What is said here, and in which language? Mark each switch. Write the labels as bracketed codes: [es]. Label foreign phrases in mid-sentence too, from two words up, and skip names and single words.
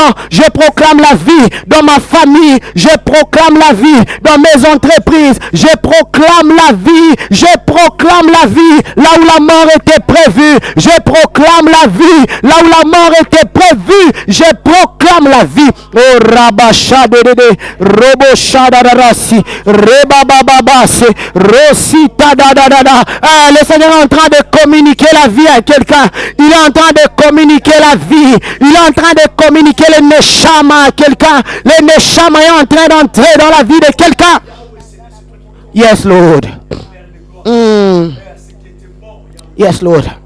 [fr] Je proclame la vie dans ma famille. Je proclame la vie dans mes entreprises. Je proclame la vie. Je proclame la vie là où la mort était prévue. Je proclame la vie là où la mort était prévue. Je proclame la vie. Oh rabashadede, roboshadadarasi, rebabababase, rosita dadadada. Le Seigneur est en train de communiquer la vie à quelqu'un. Il est en train de communiquer la vie. Il est en train de communiquer le neshama à quelqu'un. Le neshama est en train d'entrer dans la vie de quelqu'un. [en] Yes, Lord. Yes, Lord.